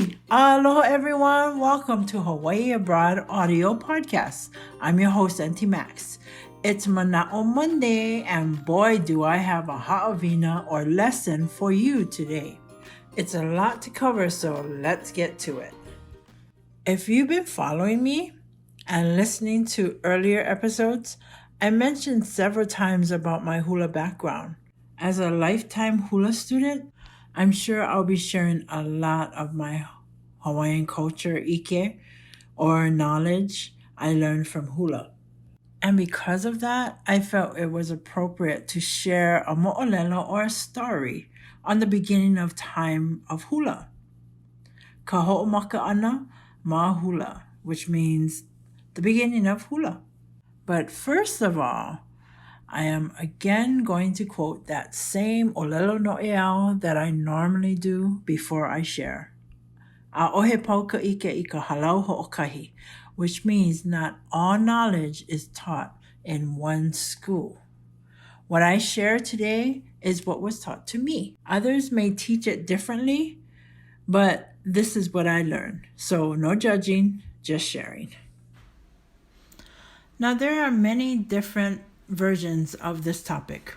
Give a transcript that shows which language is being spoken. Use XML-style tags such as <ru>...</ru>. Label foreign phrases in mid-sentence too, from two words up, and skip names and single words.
<en>Aloha, everyone. Welcome to Hawaii Abroad Audio Podcast. I'm your host, Auntie Max. It's Manaʻo Monday, and boy, do I have a haʻavina or lesson for you today. It's a lot to cover, so let's get to it. If you've been following me and listening to earlier episodes, I mentioned several times about my hula background. As a lifetime hula student, I'm sure I'll be sharing a lot of my Hawaiian culture, ike, or knowledge I learned from hula. And because of that, I felt it was appropriate to share a mo'olelo or a story on the beginning of time of hula.</en> <haw>Ka ho'omaka ana ma hula,</haw> <en>which means the beginning of hula. But first of all, I am again going to quote that same</en> <haw>olelo no'eau</haw> <en>that I normally do before I share.</en> <haw>A'ohe pau ka ike I ka halau ho'okahi,</haw> <en>which means not all knowledge is taught in one school. What I share today is what was taught to me. Others may teach it differently, but this is what I learned. So no judging, just sharing. Now there are many different versions of this topic.</en>